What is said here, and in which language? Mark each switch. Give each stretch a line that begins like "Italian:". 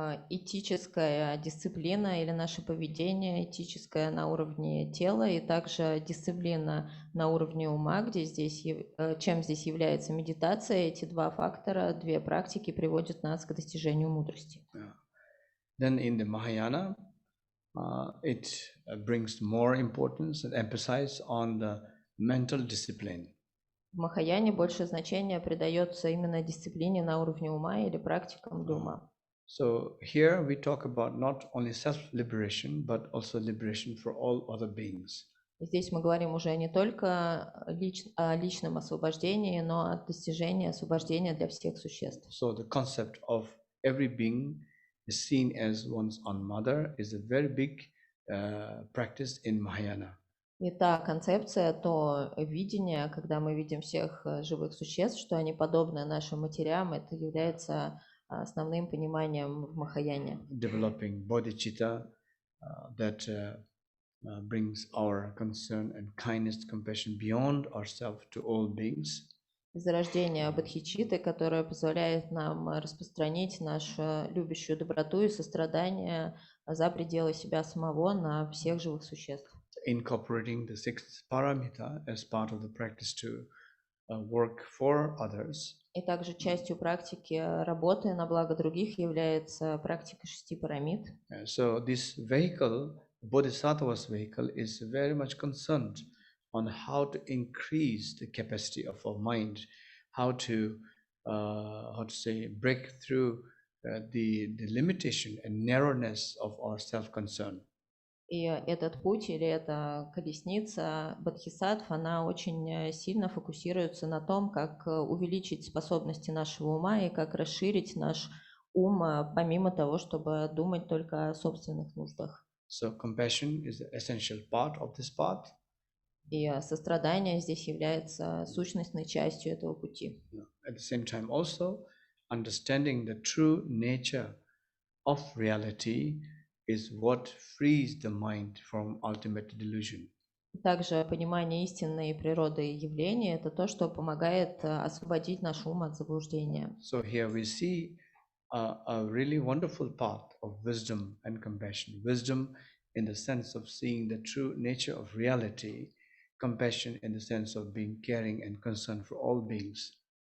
Russian: Этическая дисциплина или наше поведение, этическое на уровне тела и также дисциплина на уровне ума, чем здесь является медитация, эти два фактора, две практики приводят нас к достижению мудрости.
English: Then in the Mahayana, it brings more importance and emphasis on the mental discipline.
Russian: В Махаяне больше значения придается именно дисциплине на уровне ума или практикам для ума.
English: So here we talk about not only self-liberation, but also liberation for all other beings.
Russian: Здесь мы говорим уже не только о личном освобождении, но о достижении освобождения для всех существ.
English: So the concept of every being is seen as one's own mother is a very big practice in Mahayana.
Russian: И та концепция, то видение, когда мы видим всех живых существ, что они подобны нашим матерям, это является основным пониманием в Махаяне.
English: Developing bodhicitta that brings our concern and kindness, compassion beyond ourselves to all beings.
Russian: Зарождение бодхичитты, которое позволяет нам распространить нашу любящую доброту и сострадание за пределы себя самого на всех живых существ.
English: Incorporating the sixth paramita as part of the practice to work for others.
Russian: И также частью практики работы на благо других является практика 6 парамид.
English: So this vehicle, Bodhisattva's vehicle, is very much concerned on how to increase the capacity of our mind, how to say, break through the limitation and narrowness of our self-concern.
Russian: И этот путь или эта колесница бодхисаттв, она очень сильно фокусируется на том, как увеличить способности нашего ума и как расширить наш ум, помимо того, чтобы думать только о собственных нуждах.
English: So compassion is the essential part of this path.
Russian: И сострадание здесь является сущностной частью этого пути.
English: At the same time also, understanding the true nature of reality is what frees the mind from ultimate delusion.
Russian: Также понимание истинной природы явления – это то, что помогает освободить наш ум от заблуждения.
English: So here we see a really wonderful path of wisdom and compassion. Wisdom in the sense of seeing the true nature of reality, compassion in the sense of being caring and concerned for all beings.